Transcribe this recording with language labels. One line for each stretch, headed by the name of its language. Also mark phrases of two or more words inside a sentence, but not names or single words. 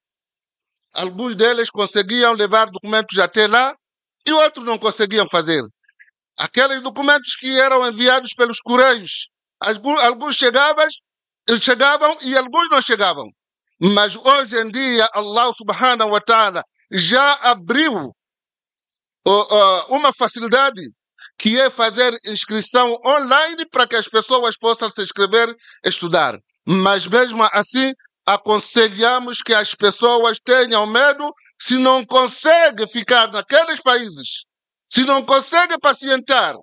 Portuguese: Alguns deles conseguiam levar documentos até lá e outros não conseguiam fazer. Aqueles documentos que eram enviados pelos correios, alguns chegavam e alguns não chegavam. Mas hoje em dia, Allah
Arabic: سبحانه وتعالى
Portuguese: já abriu uma facilidade que é fazer inscrição online para que as pessoas possam se inscrever e estudar. Mas mesmo assim, aconselhamos que as pessoas tenham medo se não conseguem ficar naqueles países, se não conseguem pacientar.